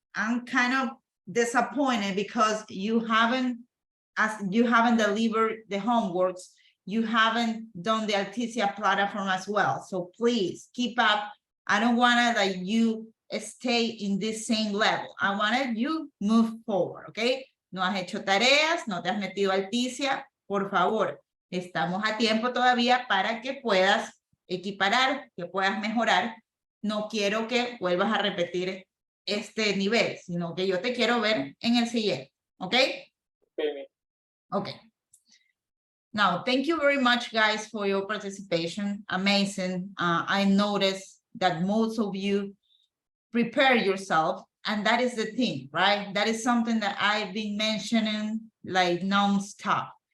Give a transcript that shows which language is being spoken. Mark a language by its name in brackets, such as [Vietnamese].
[English] I'm kind of disappointed because you haven't delivered the homeworks. You haven't done the Alticia platform as well. So please keep up. I don't wanna that you stay in this same level. I wanted you move forward, okay? [Spanish] No has hecho tareas, no te has metido a Alticia, por favor. Estamos a tiempo todavía para que puedas equiparar, que puedas mejorar. No quiero que vuelvas a repetir este nivel, sino que yo te quiero ver en el siguiente, okay? [English] Okay. Now, thank you very much, guys, for your participation. Amazing. I noticed that most of you prepare yourself, and that is the thing, right? That is something that I've been mentioning like non-stop.